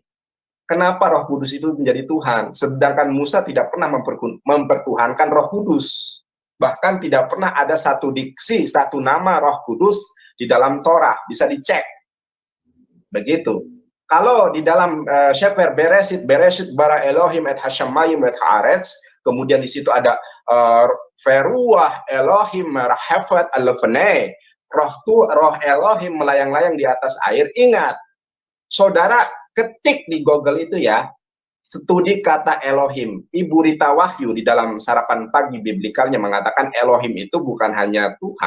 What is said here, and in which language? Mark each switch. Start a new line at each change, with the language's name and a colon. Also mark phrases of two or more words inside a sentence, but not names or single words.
Indonesian: Kenapa Roh Kudus itu menjadi Tuhan? Sedangkan Musa tidak pernah mempertuhankan Roh Kudus. Bahkan tidak pernah ada satu diksi, satu nama Roh Kudus di dalam Torah. Bisa dicek. Begitu. Kalau di dalam Sefer
Hebrew: בראשית ברא אלהים את השמים את הארץ,
Indonesian: kemudian di situ ada
Hebrew: ורוח אלהים מרחפת על פני,
Indonesian: roh Elohim melayang-layang di atas air. Ingat, saudara ketik di Google itu ya, studi kata Elohim. Ibu Rita Wahyu di dalam sarapan pagi biblikalnya mengatakan Elohim itu bukan hanya Tuhan.